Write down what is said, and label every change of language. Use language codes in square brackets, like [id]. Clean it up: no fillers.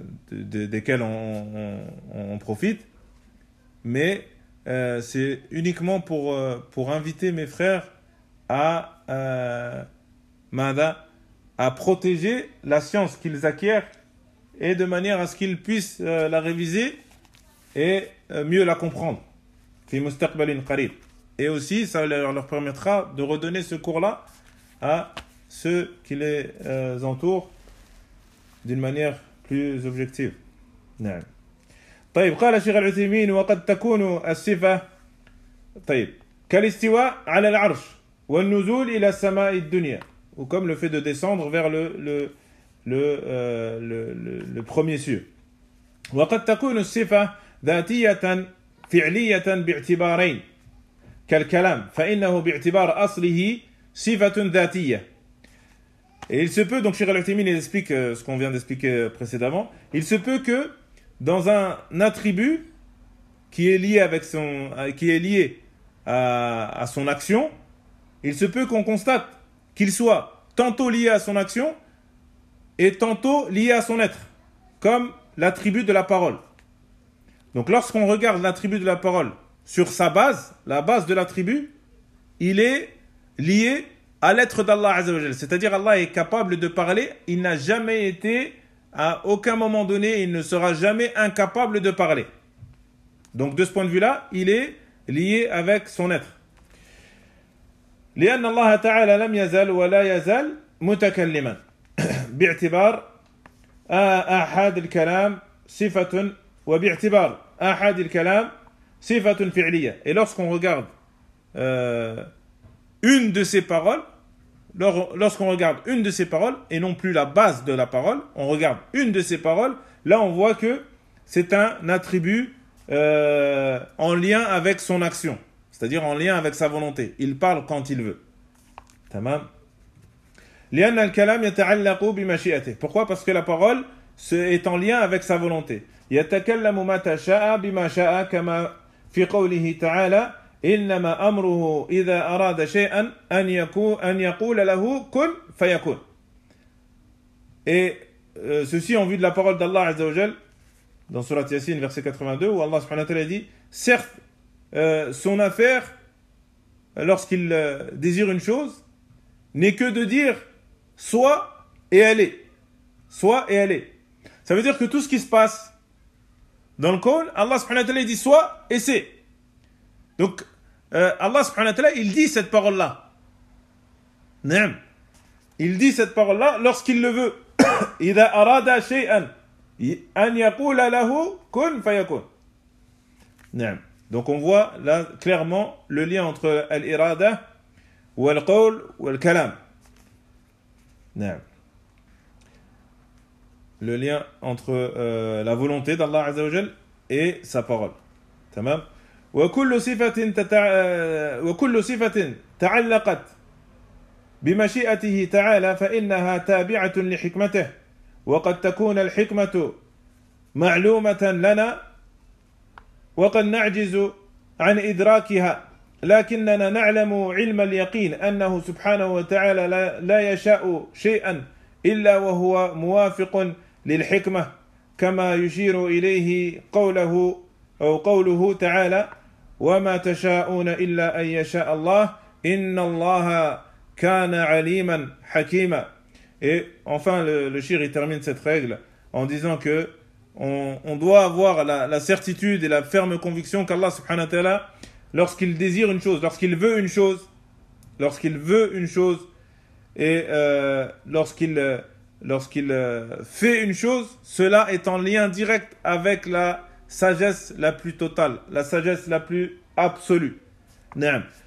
[fr] desquels on profite, mais c'est uniquement pour inviter mes frères à protéger la science qu'ils acquièrent, et de manière à ce qu'ils puissent la réviser et mieux la comprendre. [ar] في مستقبل قريب. [fr] Et aussi, ça leur permettra de redonner ce cours-là à ceux qui les entourent d'une manière plus objective. [ar] Naam. طيب قال شيخ العثيمين وقد تكون الصفة طيب كالاستواء على العرش والنزول إلى السماء الدنيا [fr] ou comme le fait de descendre vers le premier cieux. [ar] وقد تكون الصفة ذاتية فعلية باعتبارين كالكلام فإنه باعتبار أصله صفة ذاتية. [fr] Et il se peut, donc Cheikh Al-Uthaymeen il explique ce qu'on vient d'expliquer précédemment, il se peut que dans un attribut qui est lié avec son qui est lié à son action, il se peut qu'on constate qu'il soit tantôt lié à son action et tantôt lié à son être, comme l'attribut de la parole. Donc lorsqu'on regarde l'attribut de la parole sur sa base, la base de l'attribut, il est lié à l'être d'Allah Azzawajal. C'est-à-dire Allah est capable de parler, il n'a jamais été, à aucun moment donné, il ne sera jamais incapable de parler. Donc de ce point de vue-là, il est lié avec son être. [ar] لأن الله تعالى لم يزل ولا يزال متكلما باعتبار أحد الكلام صفة وباعتبار أحد الكلام صفة فعلية. [fr] Et lorsqu'on regarde une de ses paroles, lorsqu'on regarde une de ses paroles et non plus la base de la parole, on regarde une de ses paroles, là on voit que c'est un attribut en lien avec son action, c'est-à-dire en lien avec sa volonté. Il parle quand il veut. Tamam. [ar] لأن الكلام يتعلق بمشيئته. [fr] Pourquoi? Parce que la parole est en lien avec sa volonté. [ar] يتكلم ما تشاء بما شاء كما في قوله تعالى إنما أمره إذا أراد شيئا أن يقول له كن فيكون. [fr] Et ceci en vue de la parole d'Allah Azza wa Jal dans sourate Yassine verset 82 où Allah subhanahu wa ta'ala dit certes son affaire lorsqu'il désire une chose n'est que de dire soit et elle est, soit et elle est. Ça veut dire que tout ce qui se passe dans le kawn, Allah subhanahu wa ta'ala dit soit et c'est. Donc, Allah subhanahu wa ta'ala, il dit cette parole-là. Naam. Il dit cette parole-là lorsqu'il le veut. [ar] إِذَا أَرَادَ شَيْئًا أَنْ يَقُولَ لَهُ كُنْ فَيَكُنْ. Naam. [fr] Donc, on voit là clairement le lien entre l'irada, [ar] والقول, والكلام. Naam. [fr] Le lien entre la volonté d'Allah Azza wa Jal et sa parole. Tamam. [ar] وكل صفة تعلقت بمشيئته تعالى فإنها تابعة لحكمته وقد تكون الحكمة معلومة لنا وقد نعجز عن إدراكها لكننا نعلم علم اليقين أنه سبحانه وتعالى لا يشاء شيئا إلا وهو موافق للحكمة كما يشير إليه قوله أو قوله تعالى وَمَا تَشَاءُونَ إِلَّا أَنْ يَشَاءَ اللَّهِ إِنَّ اللَّهَ كَانَ عَلِيمًا حَكِيمًا. [fr] Et enfin, le shir termine cette règle en disant que on doit avoir la certitude et la ferme conviction qu'Allah subhanahu wa ta'ala, lorsqu'il désire une chose, lorsqu'il veut une chose, et lorsqu'il fait une chose, cela est en lien direct avec la sagesse la plus totale, la sagesse la plus absolue. Naam.